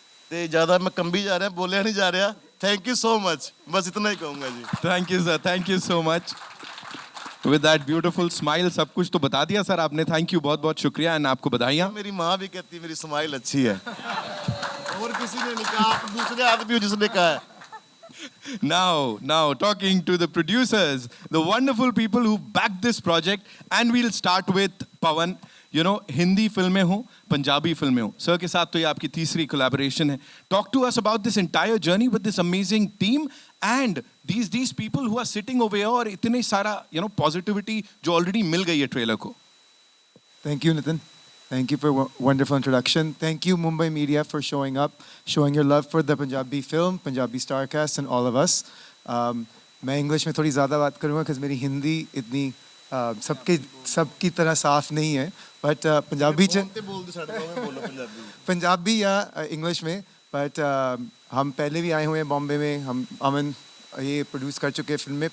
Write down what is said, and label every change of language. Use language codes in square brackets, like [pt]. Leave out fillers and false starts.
[hi] तो ज़्यादा मैं कम भी जा रहा है, बोलिया नहीं जा रहा। थैंक यू सो मच, बस इतना ही कहूँगा जी। [en] Thank you sir. Thank you so much. With that beautiful smile, [hi] सब कुछ तो बता दिया सर आपने। थैंक यू, बहुत बहुत शुक्रिया एंड आपको बधाइयाँ। मेरी माँ भी कहती है मेरी स्माइल अच्छी है। और किसी ने नहीं कहा, आप दूसरे आदमी हो जिसने कहा है। [en] Now, talking to the producers, the wonderful people who backed this project, and we'll start with Pawan. You know, [hi] Hindi फिल्में हो, पंजाबी फिल्में हो, सर के साथ तो ये आपकी तीसरी collaboration है. [en] Talk to us about this entire journey with this amazing team and these people who are sitting over here [hi] और इतने सारा positivity जो already मिल गई है ट्रेलर को. [en] Thank you, Nitin. Thank you for a wonderful introduction. Thank you, Mumbai Media, for showing up, showing your love for the Punjabi film, Punjabi Starcast, and all of us. [hi] मैं English में थोड़ी ज़्यादा बात करूँगा क्योंकि मेरी हिंदी इतनी सबकी तरह साफ नहीं है, बट पंजाबी या इंग्लिश में। बट हम पहले भी आए हुए हैं बॉम्बे में, हम अमन ये प्रोड्यूस कर चुके हैं फिल्म में।